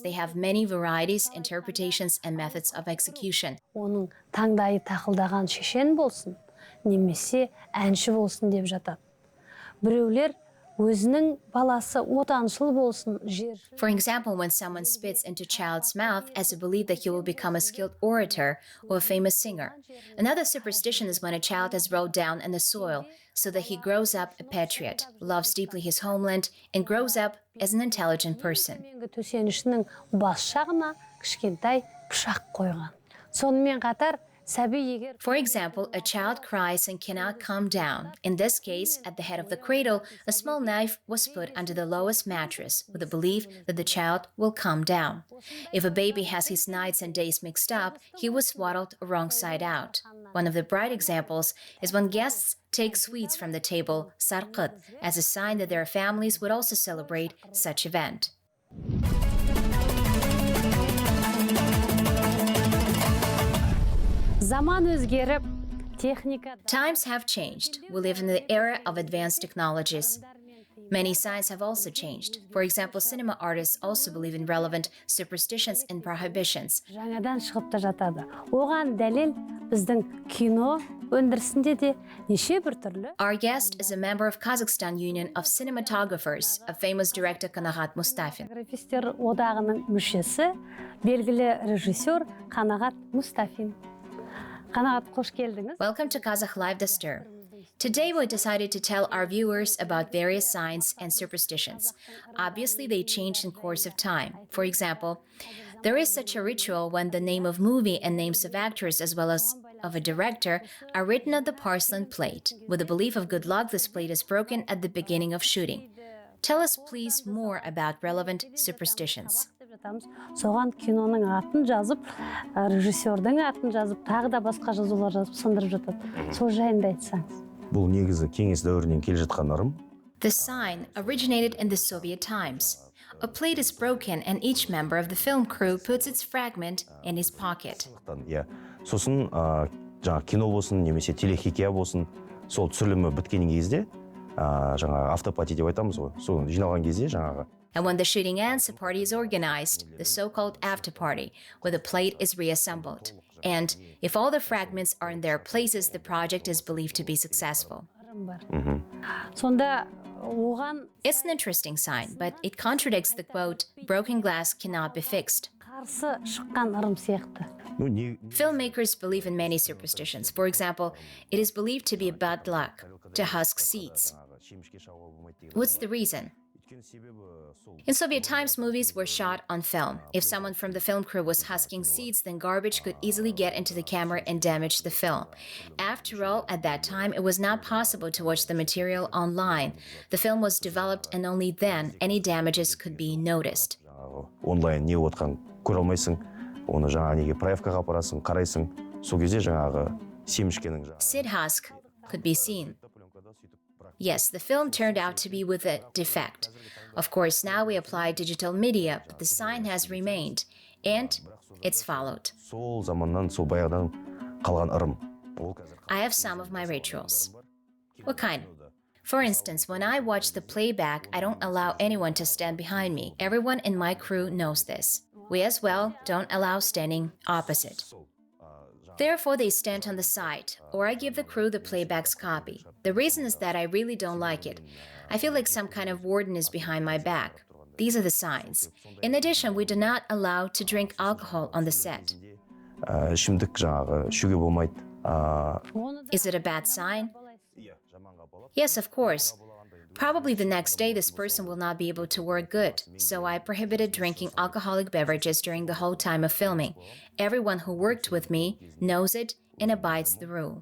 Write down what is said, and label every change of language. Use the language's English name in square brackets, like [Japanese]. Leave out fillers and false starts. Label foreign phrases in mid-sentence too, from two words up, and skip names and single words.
[English] They have many varieties, interpretations, and methods of execution. [Kazakh] оның таңдайы тақылдаған шешен болсын, немесе әнші болсын деп жатады. Біреулер өзінің баласы отаншыл болсын, жер. [English] For example, when someone spits into a child's mouth as a belief that he will become a skilled orator or a famous singer. Another superstition is when a child is rolled down in the soil so that he grows up a patriot, loves deeply his homeland, and grows up as an intelligent person. [Kazakh] Төменгі төсенішінің бас жағына кішкентай пышақ қойған. Сонымен қатар, сәби егер [English] For example, a child cries and cannot calm down. In this case, at the head of the cradle, a small knife was put under the lowest mattress with the belief that the child will calm down. If a baby has his nights and days mixed up, he was swaddled wrong side out. One of the bright examples is when guests take sweets from the table, sarqat, as a sign that their families would also celebrate such event. [Kazakh] заман өзгеріп, техника [English] Times have changed. We live in the era of advanced technologies. Many signs have also changed. For example, cinema artists also believe in relevant superstitions and prohibitions. [Kazakh] жаңадан шығып та жатады. Оған дәлел біздің кино өндірісінде де неше бір түрлі. [English] Our guest is a member of Kazakhstan Union of Cinematographers, a famous director Kanagat Mustafin. [Kazakh] Режиссер одағының мүшесі, белгілі режиссер Қанағат Мустафин. Қанағат, қош келдіңіз. [English] Welcome to Kazakh Live Dastur. Today we decided to tell our viewers about various signs and superstitions. Obviously, they changed in course of time. For example, there is such a ritual when the name of movie and names of actors as well as of a director are written on the porcelain plate. With the belief of good luck, this plate is broken at the beginning of shooting. Tell us please more about relevant superstitions. [Kazakh] Соған киноның атын жазып, режиссердің атын жазып, тағы да басқа жазулар жазып сындырып жатады. Сол жайында айтсаңыз. Бұл негізі кеңес дәуірінен келе жатқан ырым. [English] The sign originated in the Soviet times. A plate is broken and each member of the film crew puts its fragment in his pocket. [Kazakh] Иә. Сосын жаңа кино болсын, немесе телехикая болсын, сол түсірілімі біткен кезде, жаңа автопати деп айтамыз ғой. Сол жиналған кезде жаңағы. [English] And when the shooting ends, a party is organized, the so-called after party, where the plate is reassembled. And if all the fragments are in their places, the project is believed to be successful. [Kazakh] Сонда оған [English] It's an interesting sign, but it contradicts the quote, broken glass cannot be fixed. [Kazakh] қарсы шыққан ырым сияқты. [English] Filmmakers believe in many superstitions. For example, it is believed to be bad luck to husk seeds. What's the reason? In Soviet times, movies were shot on film. If someone from the film crew was husking seeds, then garbage could easily get into the camera and damage the film. After all, at that time, it was not possible to watch the material online. The film was developed, and only then any damages could be noticed. [Kazakh] Онлайн не отқан көре алмайсың, оны жаңа неге проявкаға апарасың, қарайсың. Сол кезде жаңағы семішкенің [English] Seed husk could be seen. Yes, the film turned out to be with a defect. Of course, now we apply digital media, but the sign has remained, and it's followed. [Kazakh] сол заманнан, сол баяғыдан қалған ырым. [English] I have some of my rituals. What kind? For instance, when I watch the playback, I don't allow anyone to stand behind me. Everyone in my crew knows this. We as well don't allow standing opposite. Therefore, they stand on the side, or I give the crew the playback's copy. The reason is that I really don't like it. I feel like some kind of warden is behind my back. These are the signs. In addition, we do not allow to drink alcohol on the set. [Kazakh] Ішімдік жаңағы ішуге болмайды. [English] Is it a bad sign? Yes, of course. Probably the next day this person will not be able to work good, so I prohibited drinking alcoholic beverages during the whole time of filming. Everyone who worked with me knows it and abides the rule.